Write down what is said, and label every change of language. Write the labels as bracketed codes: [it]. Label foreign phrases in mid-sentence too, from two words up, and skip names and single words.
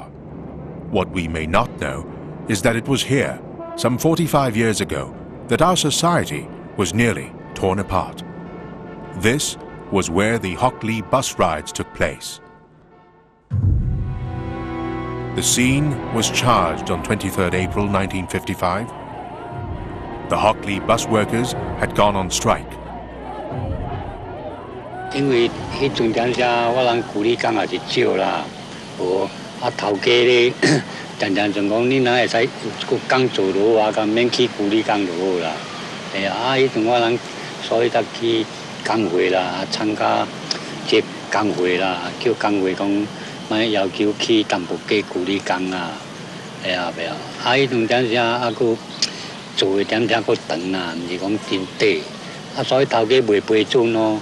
[en] What we may not know is that it was here, some 45 years ago, that our society was nearly torn apart. This was where the Hock bus rides took place. The scene was charged on 23rd April 1955. The Hock bus workers had gone on strike. [nan] 因为迄阵点下，我人鼓励工也是少啦，头家咧，常常就讲你若会使有工做落啊，咁免去鼓励工就好啦。迄阵我人所以才去工会啦，参加这工会啦，叫工会讲，莫要求去淡薄加鼓励工啊，迄阵点下佫做诶点佫长啦，毋是讲真短，所以头家袂批准咯。